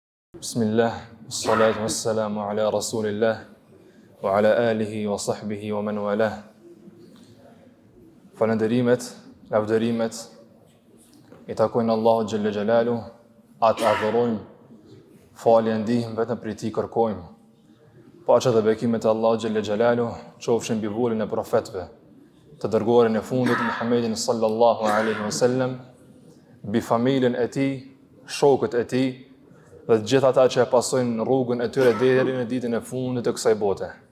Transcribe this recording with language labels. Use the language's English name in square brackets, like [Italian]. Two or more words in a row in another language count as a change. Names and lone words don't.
[Arabic] بسم الله، الصلاة والسلام على رسول الله، وعلى آله وصحبه ومن والاه. [Albanian] Falënderimet, lavdërimet i takojnë Allahu [Arabic] جل جلاله, [Albanian] atë adhurojmë, falje ndihmë vetëm prej tij kërkojmë. Paqja dhe bekimet e Allahu [Arabic] جل جلاله [Albanian] qofshin mbi vullin e profetëve, të dërguarin e fundit Muhammedin [Arabic] صلى الله عليه وسلم, [Albanian] mbi familjen e tij, shokët e tij dhe të gjithë ata që e pasojnë rrugën e tyre deri në ditën e fundit të kësaj bote.